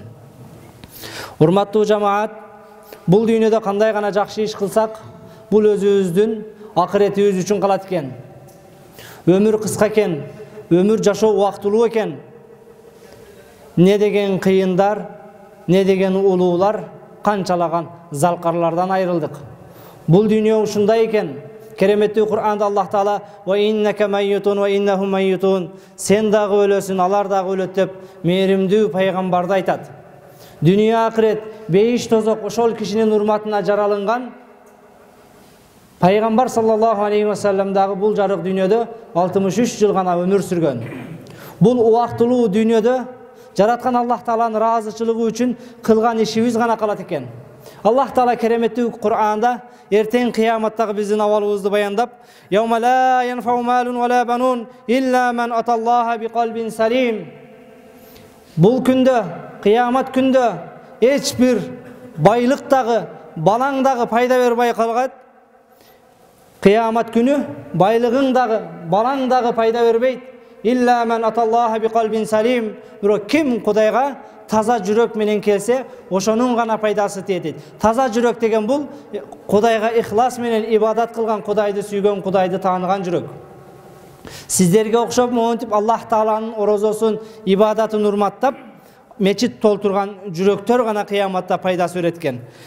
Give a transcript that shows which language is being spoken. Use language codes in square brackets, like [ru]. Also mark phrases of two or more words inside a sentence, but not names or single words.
[ky] Урматтуу жамаат, бул дүйнөдө кандай гана жакшы иш кылсак, бул өзүбүздүн акыретибиз үчүн калат экен. Өмүр кыска экен, өмүр жашоо убактылуу экен. Не деген кыйындар, не деген улуулар, канчалаган залкарлардан айрылдык. Бул дүйнө ушундай экен. Кереметтүү Кур'анда Аллах Таала [ar] «وإنك ميت وإنهم ميتون» [ky] сен дагы өлөсүн, алар дагы өлөт деп мээримдүү пайгамбарды айтат. Дүйнө акырет, бейиш тозок ошол кишинин урматына жаралынган. Пайгамбар [ar] صلى الله عليه وسلم [ky] дагы бул жарык дүйнөдө 63 жыл гана өмүр сүргөн. Бул убактылуу дүйнөдө жараткан Аллах Тааланын ыраазычылыгы үчүн кылган ишибиз гана калат экен. Аллах Таала кереметтүү Кур'анда эртең кыяматтагы биздин абалыбызды баяндап, [ar] «يوم لا ينفع مال ولا بنون إلا من أتى الله بقلب سليم». [ky] Бул күндө, кыямат күндө эч бир байлык дагы, балаң дагы пайда бербей калгат. Кыямат күнү байлыгың дагы, балаң дагы пайда бербейт. [ar] إلا من أتى الله بقلب سليم. [ky] Бирок ким Кудайга таза жүрөк менен келсе, ошонун гана пайдасы тиет. Таза жүрөк деген бул Кудайга ихлас менен ибадат кылган, Кудайды сүйгөн, Кудайды тааныган жүрөк. Сиздерге окшоп монтип Аллах Тааланын орозосун, ибадатын урматтап, мечит толтурган жүрөктөр гана кыяматта пайдасы өреткен.